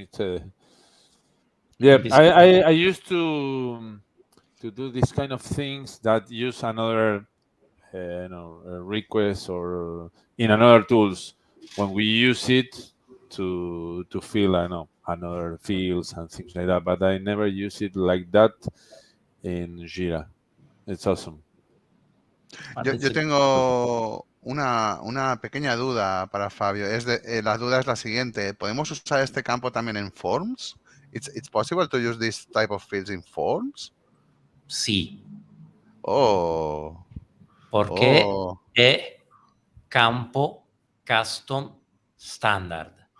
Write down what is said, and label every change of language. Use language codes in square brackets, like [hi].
[en] It's I used to do these kind of things that use another request or in another tools when we use it to fill another fields and things like that, but I never use it like that in Jira. It's awesome. [es] Yo tengo una pequeña duda para Fabio. La duda es la siguiente. ¿Podemos usar este campo también en forms? [en] It's possible to use this type of fields in forms? [es] Sí. Oh. Porque è campo custom standard.